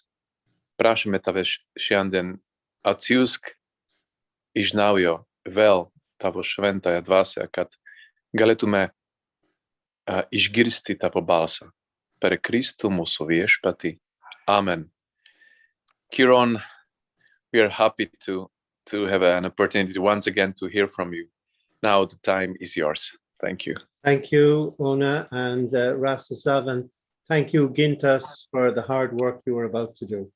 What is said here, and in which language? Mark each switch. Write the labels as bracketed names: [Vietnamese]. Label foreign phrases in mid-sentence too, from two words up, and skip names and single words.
[Lithuanian] Prašome tave šiandien atsiųsk iš naujo vėl tavo šventąją dvasią, kad galėtume išgirsti tavo balsą per Kristų mūsų viešpatį. Amen. [English] Ciarán, we are happy to have an opportunity once again to hear from you. Now the time is yours. Thank you. Thank you, Ona and Rastislav, and thank you, Gintas, for the hard work you are about to do.